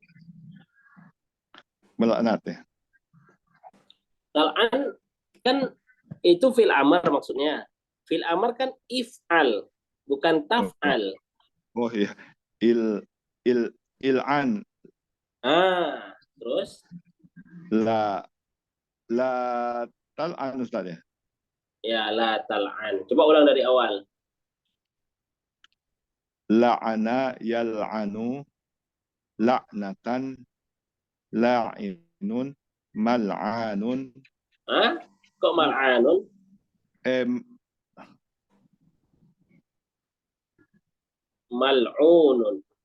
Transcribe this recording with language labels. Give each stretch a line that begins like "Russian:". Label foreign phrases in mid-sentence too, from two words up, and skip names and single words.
Indonesian: Melaknat ya. Tal'an kan itu
Arabic: في الأمر
Indonesian: maksudnya.
Arabic: في الأمر
Indonesian: kan if'al, bukan taf'al. Oh iya. Il'an. Terus?
Arabic: لا تلعن Ustaz ya.
Indonesian: Ya,
Arabic: لا تلعن.
Indonesian: Coba ulang dari awal.
Arabic: لعن يلعن لعنة لاعن ملعن.
Indonesian: Kok mal'anun? Mal'unun.